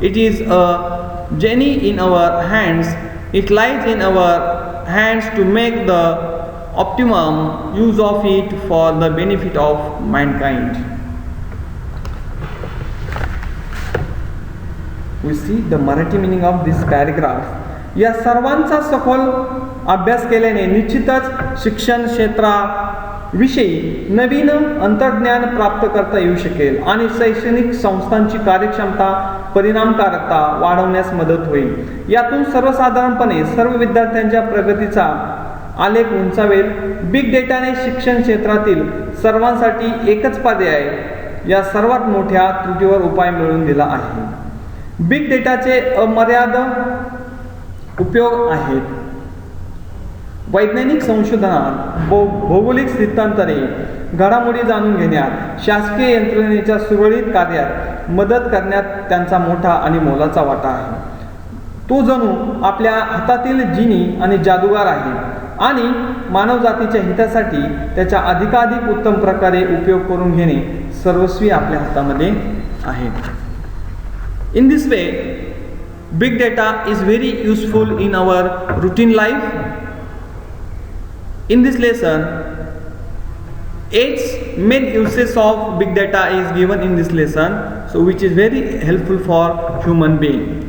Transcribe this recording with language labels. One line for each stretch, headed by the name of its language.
English: It is a genie in our hands. It lies in our hands to make the optimum use of it for the benefit of mankind. We see the Marathi meaning of this paragraph.
Marathi: या सर्वांचा सखोल अभ्यास केल्याने निश्चितच शिक्षण क्षेत्राविषयी नवीन अंतर्ज्ञान प्राप्त करता येऊ शकेल आणि शैक्षणिक संस्थांची कार्यक्षमता, परिणामकारकता वाढवण्यास मदत होईल. यातून सर्वसाधारणपणे सर्व विद्यार्थ्यांच्या प्रगतीचा आलेख उंचावेल. बिग डेटाने शिक्षण क्षेत्रातील सर्वांसाठी एकच पर्याय या सर्वात मोठ्या त्रुटीवर उपाय मिळवून दिला आहे. बिग डेटाचे अमर्याद उपयोग आहेत. वैज्ञानिक संशोधनात, भौगोलिक स्थित्यंतरे, घडामोडी जाणून घेण्यात, शासकीय यंत्रणेच्या सुरळीत कार्यात मदत करण्यात त्यांचा मोठा आणि मोलाचा वाटा आहे. तो जणू आपल्या हातातील जिनी आणि जादूगार आहे आणि मानवजातीच्या हितासाठी त्याचा अधिकाधिक उत्तम प्रकारे उपयोग करून घेणे सर्वस्वी आपल्या हातामध्ये आहे.
English: In this way, big data is very useful in our routine life. In this lesson, 8 main uses of big data is given in this lesson, so which is very helpful for human being.